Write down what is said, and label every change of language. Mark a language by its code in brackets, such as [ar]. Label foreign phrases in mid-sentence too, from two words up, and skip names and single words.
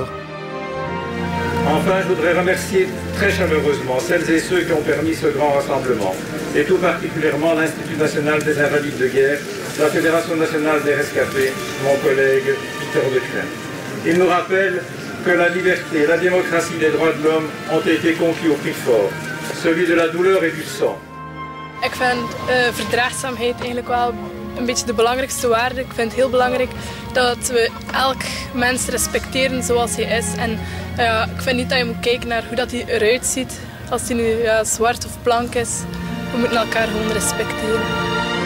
[fr] Enfin, je voudrais remercier très chaleureusement celles et ceux qui ont permis ce grand rassemblement, et tout particulièrement l'Institut national des invalides de guerre, la Fédération nationale des rescapés, mon collègue Peter de Crème. Il nous rappelle que la liberté, la démocratie, les droits de l'homme ont été conquis au prix fort, celui de la douleur et du sang. [nl] Ik vind verdraagzaamheid eigenlijk wel een beetje de belangrijkste waarde. Ik vind het heel belangrijk dat we elk mens respecteren zoals hij is. En ik vind niet dat je moet kijken naar hoe dat hij eruit ziet. Als hij nu zwart of blank is, we moeten elkaar gewoon respecteren.